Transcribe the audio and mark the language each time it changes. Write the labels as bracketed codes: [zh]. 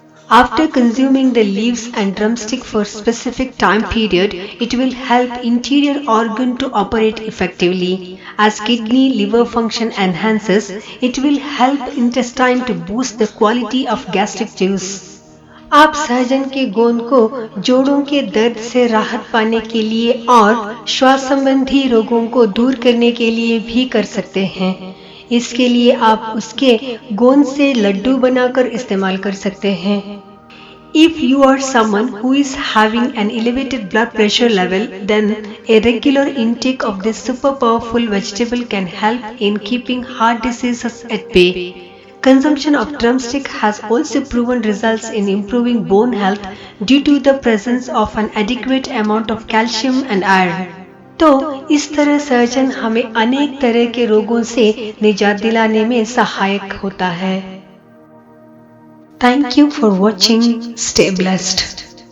[en] After consuming the leaves and drumstick for specific time period, it will help interior organ to operate effectively. As kidney, liver function enhances, it will help intestine to boost the quality of gastric juice. [hi] आप सहजन के गोंद को जोड़ों के दर्द से राहत पाने के लिए और श्वास संबंधी रोगों को दूर करने के लिए भी कर सकते हैं। इसके लिए आप उसके गोंद से लड्डू बनाकर इस्तेमाल कर सकते हैं। [en] If you are someone who is having an elevated blood pressure level, then a regular intake of this super powerful vegetable can help in keeping heart diseases at bay. Consumption of drumstick has also proven results in improving bone health due to the presence of an adequate amount of calcium and iron. [hi] तो इस तरह सहजन हमें अनेक तरह के रोगों से निजात दिलाने में सहायक होता है। [en] Thank you for watching. Stay blessed.